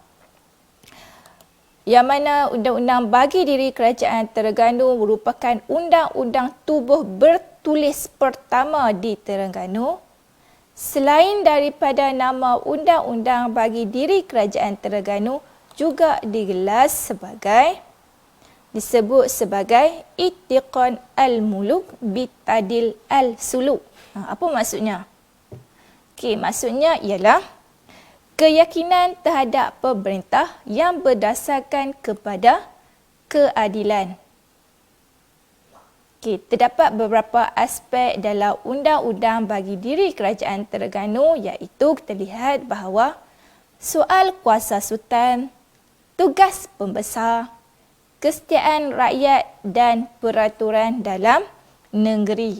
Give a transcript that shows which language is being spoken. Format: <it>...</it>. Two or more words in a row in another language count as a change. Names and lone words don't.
<ms>Yang mana Undang-Undang bagi Diri Kerajaan Terengganu merupakan undang-undang tubuh bertulis pertama di Terengganu. Selain daripada nama Undang-Undang bagi Diri Kerajaan Terengganu juga disebut sebagai Itiqan al-Muluk bitadil al-Suluk. Apa maksudnya? Okey, maksudnya ialah keyakinan terhadap pemerintah yang berdasarkan kepada keadilan. Okay, terdapat beberapa aspek dalam Undang-Undang bagi Diri Kerajaan Terengganu iaitu kita lihat bahawa soal kuasa sultan, tugas pembesar, kesetiaan rakyat dan peraturan dalam negeri.</ms>